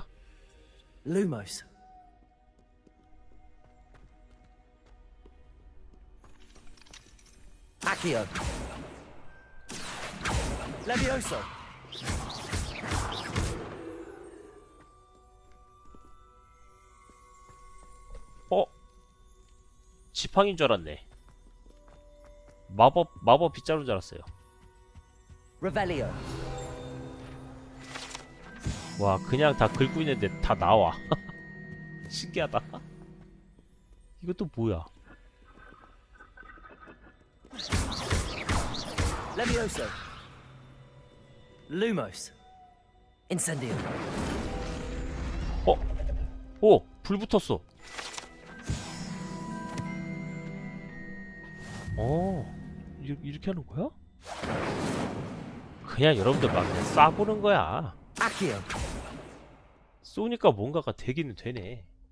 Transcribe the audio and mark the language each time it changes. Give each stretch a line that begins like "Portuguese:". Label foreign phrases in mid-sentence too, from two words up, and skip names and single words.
Korean: Lumos. Akio. Levioso. 지팡인 줄 알았네. 마법 빗자루인 줄 알았어요. Revelio. 와, 그냥 다 긁고 있는데 다 나와. 신기하다. 이것도 뭐야? Levioso. Lumos. Incendio. 오! 불 붙었어. 이렇게 하는 거야? 그냥 여러분들 막 그냥 쏴보는 거야. Akio. 쏘니까 뭔가가 되기는 되네.